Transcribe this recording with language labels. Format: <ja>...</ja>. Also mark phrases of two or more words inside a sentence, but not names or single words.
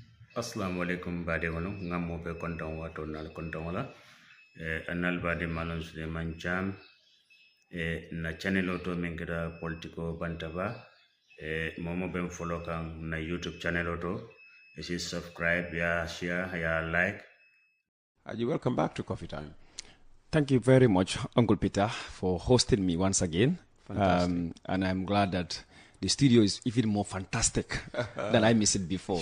<ar>Assalamu alaikum</ar> <man>bade wono ngammo be konton wato nal konton wala anal bade manon Suleiman Jam na channel auto mengira Politiko Bantaba momo ben follow kan na YouTube channel auto is subscribe ya share ya like.</man> <en>You welcome back to Coffee Time. Thank you very much, Uncle Peter, for hosting me once again. Fantastic. And I'm glad that the studio is even more fantastic than I missed it before.</en>